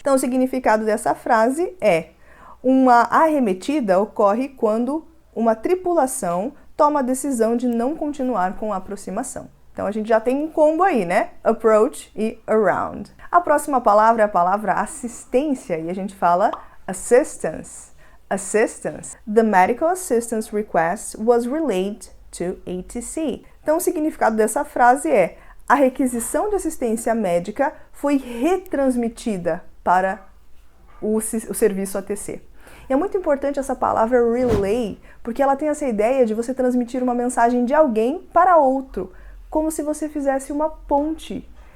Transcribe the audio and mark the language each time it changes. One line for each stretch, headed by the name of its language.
Portuguese: Então, o significado dessa frase é: uma arremetida ocorre quando uma tripulação toma a decisão de não continuar com a aproximação. Então, a gente já tem um combo aí, né? Approach e around. A próxima palavra é a palavra assistência, e a gente fala assistance.
English: Assistance. The medical assistance request was relayed to ATC.
Portuguese: Então, o significado dessa frase é: a requisição de assistência médica foi retransmitida para o serviço ATC. E é muito importante essa palavra relay, porque ela tem essa ideia de você transmitir uma mensagem de alguém para outro, como se você fizesse uma ponte.